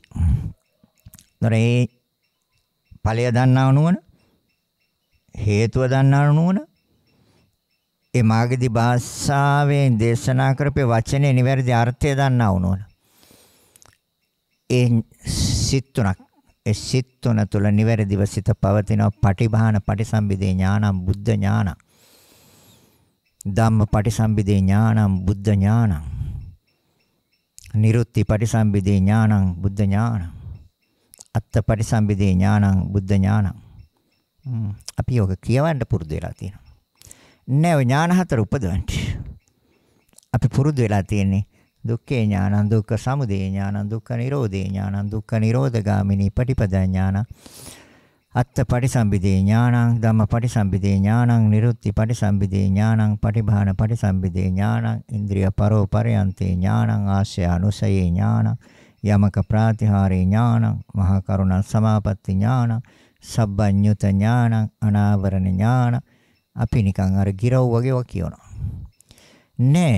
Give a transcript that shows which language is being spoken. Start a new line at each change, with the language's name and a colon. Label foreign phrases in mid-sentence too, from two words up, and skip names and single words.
Sinhala: ඒතරේ ඵලය දන්නා නුවණ, හේතුව දන්නා නුවණ, ඒ මාගදී භාෂාවෙන් දේශනා කරපේ වචනේ නිවැරදි අර්ථය දන්නා නුවණ. ඒ සිත් තුන තුළ නිවැරදිව සිත පවතින
Pali: පටිභාන පටිසම්භිදේ ඥානං බුද්ධ ඥානං. ධම්ම පටිසම්භිදේ ඥානං බුද්ධ ඥානං. නිරුත්ති පටිසම්භිදේ ඥානං බුද්ධ ඥානං. අත්ත පටිසම්භිදේ ඥානං බුද්ධ ඥානං.
Sinhala: අපි යෝග කියවන්න පුරුදු වෙලා තියෙනවා. නෑ ඥාන හතර උපදවන්න. අපි පුරුදු වෙලා තියෙන්නේ
Pali: දුක්ඛේ ඥානං, දුක්ඛ සමුදය ඥානං, දුක්ඛ නිරෝධේ ඥානං, දුක්ඛ නිරෝධගාමිනී පටිපදා ඥානං, අත්ත පටිසම්භිදේ ඥානං, ධම්ම පටිසම්භිදේ ඥානං, නිරුත්ති පටිසම්භිදේ ඥානං, පටිභාන පටිසම්භිදේ ඥානං, ඉන්ද්‍රිය පරෝ පරයන්තේ ඥානං, ආශ්‍රය අනුසයේ ඥානං, යමක ප්‍රාතිහාරේ ඥානං, මහා කරුණා සමාපatti ඥානං, සබ්බඤ්ඤුත ඥානං, අනාවරණ ඥානං.
Sinhala: අපි නිකන් අර ගිරව් වගේ කියනවා. නෑ.